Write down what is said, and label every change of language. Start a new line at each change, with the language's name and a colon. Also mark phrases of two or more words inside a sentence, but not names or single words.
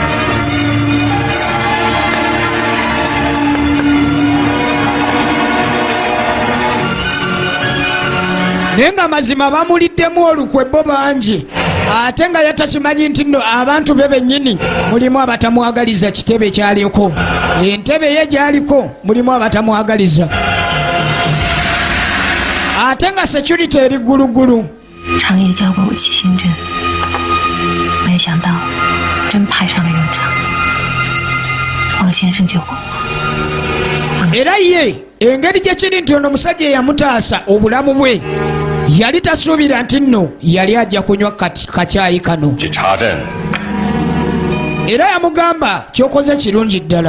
Ganda: Naye nga mazima bamuliddemu olukwe bo bangi ate nga yatakimanyi nti nno abantu be bennyini mulimu abatamwagaliza kitebe kyaliko, entebe ye gyaliko mulimu abatamwagaliza ate nga security eri ggulugulu.
Chinese: 长夜教过我七星阵，没想到真派上了用场。王先生救过我，
Ganda: Era ye engeri gye kiri nti ono omusajja eyamutaasa obulamu bwe yali tasuubira nti nno yali ajja kunywa kacaayi kano.
Chinese: 去查证。
Ganda: Era yamugamba kyokoze kirungi ddala.